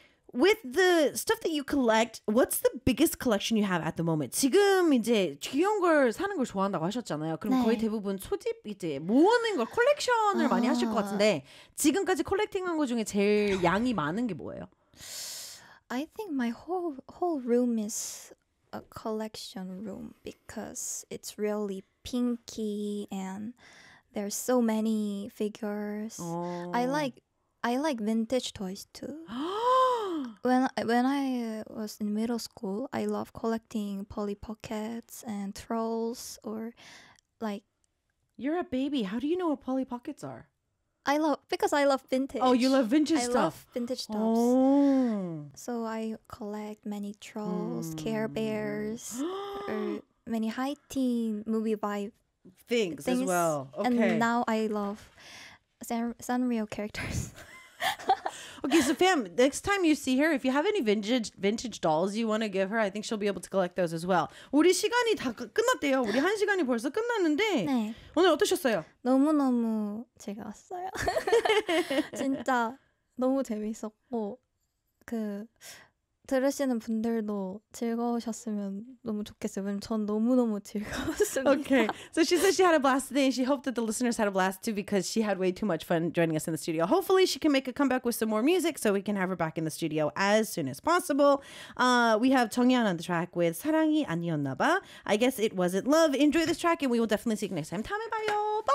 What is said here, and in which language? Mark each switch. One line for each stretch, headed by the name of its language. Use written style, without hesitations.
English: With the stuff that you collect, what's the biggest collection you have at the moment?
Korean: 지금 이제 귀여운 걸 사는 걸 좋아한다고 하셨잖아요. 그럼 네. 거의 대부분 소집 이제 모으는 걸 컬렉션을 많이 하실 것 같은데 지금까지 컬렉팅한 것 중에 제일 양이 많은 게 뭐예요?
English: I think my whole room is a collection room because it's really pinky and there's so many figures. Oh. I like vintage toys too. when I was in middle school, I loved collecting Polly Pockets and Trolls or like... You're a baby. How do you know what Polly Pockets are? Because I love vintage. Oh, you love vintage stuff. I love vintage stuff. So I collect many Trolls, Care Bears, or many high teen movie vibe things as well. Okay. And now I love Sanrio characters. Okay, so fam, next time you see her, if you have any vintage dolls you want to give her, I think she'll be able to collect those as well.
Korean: 우리 시간이 다 끝났대요. 우리 한 시간이 벌써 끝났는데 네. 오늘 어떠셨어요? 너무너무 즐거웠어요. 진짜 너무 재밌었고 그 들으시는 분들도 즐거우셨으면 너무 좋겠어요. 왜냐면 전 너무너무 즐거웠습니다.
English: Okay. So she said she had a blast today and she hoped that the listeners had a blast too because she had way too much fun joining us in the studio. Hopefully she can make a comeback with some more music so we can have her back in the studio as soon as possible. We have 정연 on the track with 사랑이 아니었나 봐. I guess it wasn't love. Enjoy this track and we will definitely see you next time.
Korean: 다음에 봐요.
English: Bye.